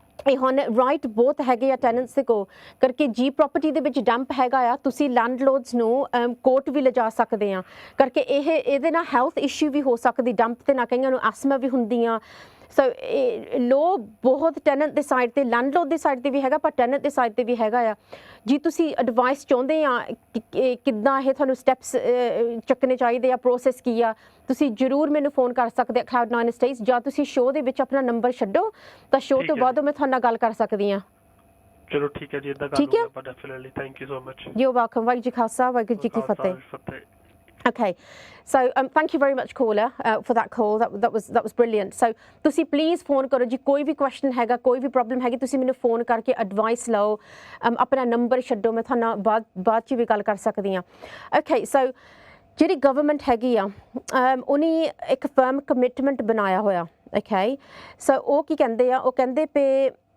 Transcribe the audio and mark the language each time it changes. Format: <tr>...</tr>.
<pa>ਇਹ ਹੁਣ ਰਾਈਟ ਬਹੁਤ ਹੈਗੇ ਆ ਟੈਨੈਂਟਸ ਦੇ ਕੋਲ ਕਰਕੇ ਜੀ ਪ੍ਰੋਪਰਟੀ ਦੇ ਵਿੱਚ ਡੰਪ ਹੈਗਾ ਆ ਤੁਸੀਂ ਲੈਂਡਲੋਡਸ ਨੂੰ ਕੋਰਟ ਵੀ ਲਿਜਾ ਸਕਦੇ ਆ ਕਰਕੇ ਇਹਦੇ ਨਾਲ ਹੈਲਥ ਇਸ਼ੂ ਵੀ ਹੋ ਸਕਦੀ ਡੰਪ ਤੇ ਨਾ ਕਈਆਂ ਨੂੰ ਐਸਮਾ ਵੀ ਹੁੰਦੀਆਂ ਸੋ ਲੋ ਬਹੁਤ ਟੈਨੈਂਟ ਦੇ ਸਾਈਡ ਤੇ ਲੈਂਡਲੋਡ ਦੇ ਸਾਈਡ ਤੇ ਵੀ ਹੈਗਾ ਪਰ ਟੈਨੈਂਟ ਦੇ ਸਾਈਡ ਤੇ ਵੀ ਹੈਗਾ ਆ ਜੀ ਤੁਸੀਂ ਐਡਵਾਈਸ ਚਾਹੁੰਦੇ ਆ ਕਿੱਦਾਂ ਇਹ ਤੁਹਾਨੂੰ ਸਟੈਪਸ ਚੱਕਣੇ ਚਾਹੀਦੇ ਆ ਪ੍ਰੋਸੈਸ ਕੀ ਆ ਤੁਸੀਂ ਜ਼ਰੂਰ ਮੈਨੂੰ ਫੋਨ ਕਰ ਸਕਦੇ ਆ Cloud9 Estates ਜਾਂ ਤੁਸੀਂ ਸ਼ੋਅ ਦੇ ਵਿੱਚ ਆਪਣਾ ਨੰਬਰ ਛੱਡੋ ਤਾਂ ਸ਼ੋਅ ਤੋਂ ਬਾਅਦ ਮੈਂ ਤੁਹਾਡੇ ਨਾਲ ਗੱਲ ਕਰ ਸਕਦੀ ਆ ਚਲੋ ਠੀਕ ਹੈ ਜੀ ਇਦਾਂ ਕਰ ਲਵਾਂਗੇ ਆਪਾਂ definitely</pa> <en>thank you so much you welcome</en> <pa>Waheguru ji Khalsa Waheguru ji Ki Fateh</pa> <en>Okay, so thank you very much caller for that call. That was brilliant.</en> <pa>So ਤੁਸੀਂ please phone ਕਰੋ ਜੀ ਕੋਈ ਵੀ question ਹੈਗਾ ਕੋਈ ਵੀ problem ਹੈਗੀ ਤੁਸੀਂ ਮੈਨੂੰ phone ਕਰਕੇ advice ਲਓ ਆਪਣਾ number ਛੱਡੋ ਮੈਂ ਤੁਹਾਨੂੰ ਬਾਅਦ 'ਚ ਵੀ ਗੱਲ ਕਰ ਸਕਦੀ ਹਾਂ Okay, so ਜਿਹੜੀ government ਹੈਗੀ ਆ ਉਹਨੇ ਇੱਕ firm commitment ਬਣਾਇਆ ਹੋਇਆ Okay, so ਉਹ ਕੀ ਕਹਿੰਦੇ ਆ ਉਹ ਕਹਿੰਦੇ ਪਏ</pa>